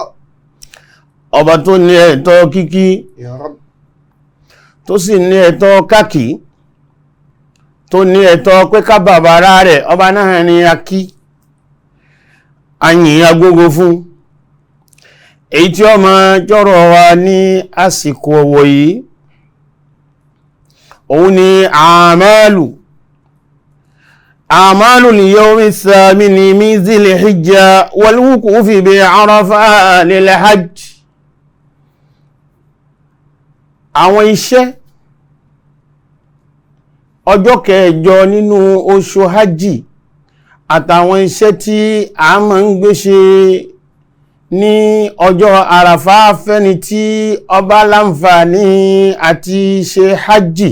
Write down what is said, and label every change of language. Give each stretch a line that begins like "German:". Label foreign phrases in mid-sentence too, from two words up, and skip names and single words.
Yoruba: Ọba tó ní ẹ̀tọ́ kíkí, tó sì ní ẹ̀tọ́ kákì, tó ní ẹ̀tọ́ pé ká bàbára rẹ̀, ọba náà ni akí, ayìn agbógo fún. Èyí tí ó máa jọ́rọ̀ wa ní àsìkò ọ̀wọ̀ yìí, òun ni
Arabic: أعمال اليوم الثامن من ذي الحجة والوقوف بعرفة للحج.
Yoruba: àwọn iṣẹ́ ọjọ́ kẹjọ nínú oṣù hajji àtàwọn iṣẹ́ tí a máa ń gbé ṣe ní ọjọ́ àràfá fẹ́ni tí ó bá láǹfààní àti ṣe hajji.